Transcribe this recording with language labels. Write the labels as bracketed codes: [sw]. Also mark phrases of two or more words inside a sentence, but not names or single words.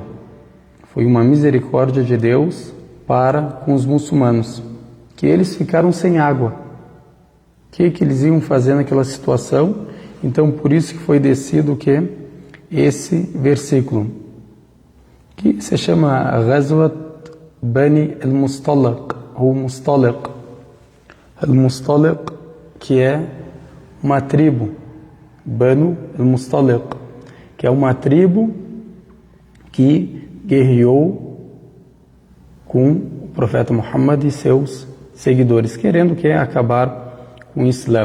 [pt] Foi uma misericórdia de Deus para com os muçulmanos, que eles ficaram sem água. O que eles iam fazer naquela situação? Então, por isso que foi descido o que? Esse versículo, que se chama Ghazwat Bani al-Mustaliq, ou Mustaliq. Al-Mustaliq, que é uma tribo, Banu al-Mustaliq, que é uma tribo que guerreou com o profeta Muhammad e seus seguidores, querendo que acabar com o Islã.